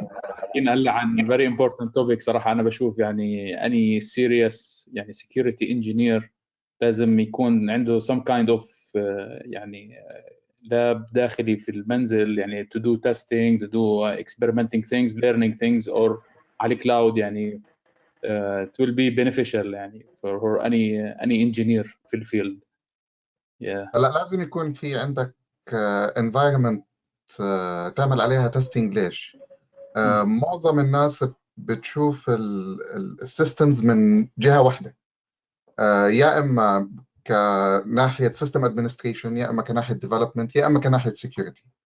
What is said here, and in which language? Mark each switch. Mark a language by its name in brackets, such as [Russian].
[Arabic] حكينا هلا عن [English] very important topic [Arabic] صراحة. أنا بشوف يعني [English] any serious [Arabic] يعني [English] security engineer [Arabic] لازم يكون عنده [English] some kind of [Arabic] يعني لاب داخلي في المنزل، يعني [English] to do testing, to do experimenting things, learning things, or [Arabic] على [English] cloud. [Arabic] يعني [English] it will be beneficial يعني for any engineer [Arabic] في الفيلد. هلا لازم يكون في عندك environment تعمل عليها testing. ليش؟ معظم الناس بتشوف السيستمز من جهة واحدة، يا إما كناحية system administration، يا إما كناحية development، يا إما كناحية security.